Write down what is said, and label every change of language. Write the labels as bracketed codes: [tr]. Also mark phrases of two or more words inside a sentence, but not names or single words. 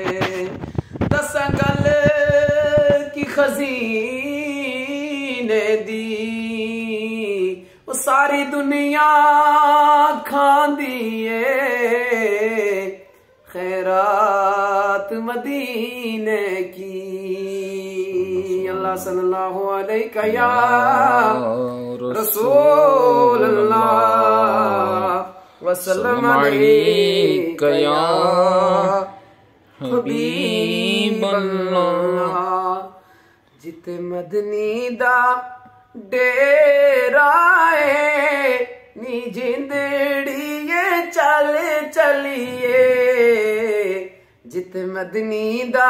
[pa] دساں گل کی خزینے دی وہ ساری دنیا کھاندی ہے خیرات مدینے کی. [ar] الله صلى الله عليك يا رسول الله وسلم عليك يا حبيب الله. [pa] جتھے مدنی دا ڈیرا ہے نی جندڑیئے چل چلیئے جتھے مدنی دا